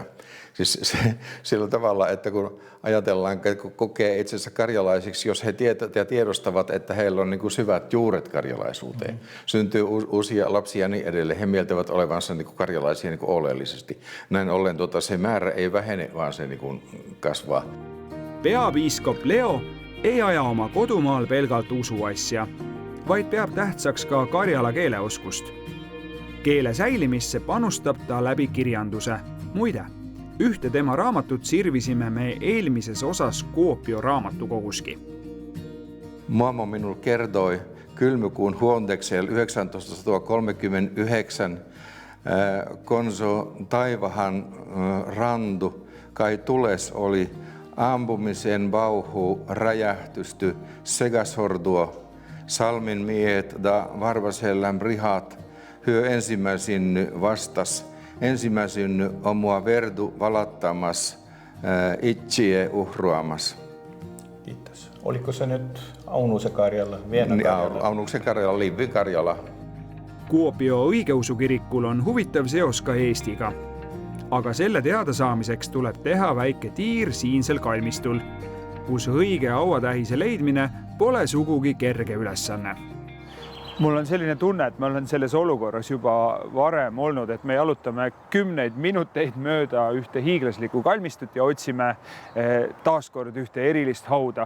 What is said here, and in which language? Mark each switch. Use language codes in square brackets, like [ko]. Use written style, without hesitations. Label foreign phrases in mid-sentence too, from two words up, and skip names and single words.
[fi] Siis sillä tavalla, että kun ajatellaan, että kun kokee itsensä karjalaisiksi, jos he tiedostavat, että heillä on niin kuin syvät juuret karjalaisuuteen, syntyy uusia lapsia ja niin edelleen, he mieltävät olevansa niin kuin karjalaisia niin kuin oleellisesti. Näin ollen se määrä ei vähene, vaan se niin kuin kasvaa. [et] Peapiiskop Leo ei aja oma kodumaal pelgalt usuasja, vaid peab tähtsaks ka karjala keeleoskust. Keele säilimisse panustab ta läbi kirjanduse. Muide, ühte tema raamatut sirvisime me eelmises osas Kuopio raamatukoguski. [krl] Mamma minulle kertoi kylmykuun huontekseen 1939 konso taivahan randu kai tules oli ampumisen vauhu räjähtysty segasordua, salmin miehet da Varvaselän rihat, hyö ensimmäisin vastas, ensimmäisin omua verdu valattamas, itsie uhruamas. [fi] Kiitos. Oliko se nyt Aunuse Karjala, Vienna Karjala? Aunuksen Karjala, Liivi Karjala. [et] Kuopio õigeusu kirikul on huvitav seos ka Eestiga. Aga selle teadasaamiseks tuleb teha väike tiir siinsel kalmistul, kus õige hauatähise leidmine pole sugugi kerge ülesanne. Mul on selline tunne, et ma olen selles olukorras juba varem olnud, et me jalutame 10 minuteid mööda ühte hiiglaslikku kalmistut ja otsime taaskord ühte erilist hauda.